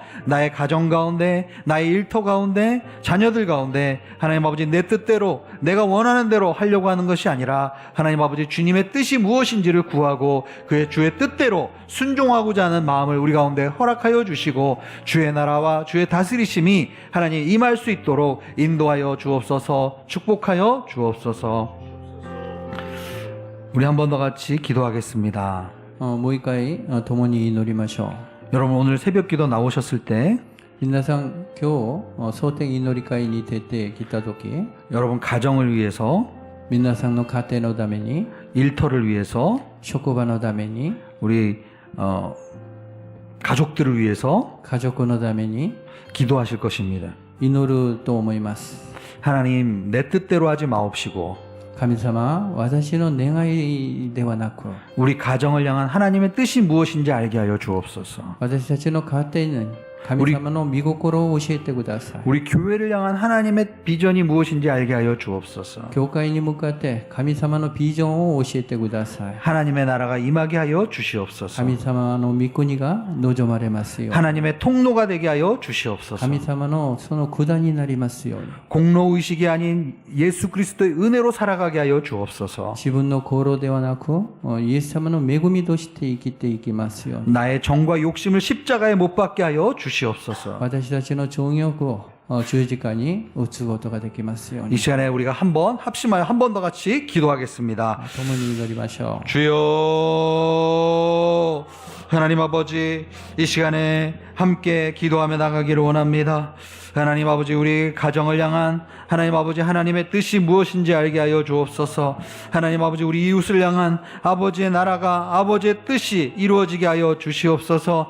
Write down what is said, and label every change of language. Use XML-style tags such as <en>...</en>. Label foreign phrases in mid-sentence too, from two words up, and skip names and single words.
<ko>나의 가정 가운데, 나의 일터 가운데, 자녀들 가운데 하나님 아버지 내 뜻대로 내가 원하는 대로 하려고 하는 것이 아니라 하나님 아버지 주님의 뜻이 무엇인지를 구하고 그의 주의 뜻대로 순종하고자 하는 마음을 우리 가운데 허락하여 주시고 주의 나라와 주의 다스리심이 하나님 임할 수 있도록 인도하여 주옵소서. 축복하여 주옵소서. 우리 한 번 더 같이 기도하겠습니다.</ko> <ja>もう一回共に祈りましょう。</ja> <ko>여러분 오늘 새벽 기도 나오셨을 때</ko> <ja>皆さん今日蒼天祈り会に出てきた時</ja> <ko>여러분 가정을 위해서</ko> <ja>皆さんの家庭のために</ja> <ko>일터를 위해서</ko> <ja>職場のために</ja> <ko>우리 가족들을 위해서</ko> <ja>家族のために</ja> <ko>기도하실 것입니다.</ko> <ja>祈ると思います。</ja> <ko>하나님 내 뜻대로 하지 마옵시고</ko> <ja>神様、私の願いではなく</ja> <ko>우리 가정을 향한 하나님의 뜻이 무엇인지 알게 하여 주옵소서.</ko> <ja>私たちの家庭に神様の御心を教えてください。</ja> <ko>우리 교회를 향한 하나님의 비전이 무엇인지 알게 하여 주옵소서.</ko> <ja>教会に向かって神様のビジョンを教えてください。</ja> <ko>하나님의 나라가 임하게 하여 주시옵소서.</ko> <ja>神様の御国が望まれますように。</ja> <ko>하나님의 통로가 되게 하여 주시옵소서.</ko> <ja>神様のその管になりますように。</ja> <ko>공로의식이 아닌 예수 그리스도의 은혜로 살아가게 하여 주옵소서.</ko> <ja>自分の功労ではなくイエス様の恵みとして生きていきますように。</ja> <ko>나의 정과 욕심을 십자가에 못 박게 하여 주시옵소서.</ko> <ja>私たちの情欲を十字架に打つことができますよう</ja> <ko>이</ko> <ja>に。</ja> <ko>시간에 우리가 한번 합심하여 한 번 더 같이 기도하겠습니다.</ko> <ja>共に祈りましょう。</ja> <ko>주여 하나님 아버지 이 시간에 함께 기도하며 나가기를 원합니다. 하나님 아버지 우리 가정을 향한 하나님 아버지 하나님의 뜻이 무엇인지 알게 하여 주옵소서. 하나님 아버지 우리 이웃을 향한 아버지의 나라가 아버지의 뜻이 이루어지게 하여 주시옵소서.</ko>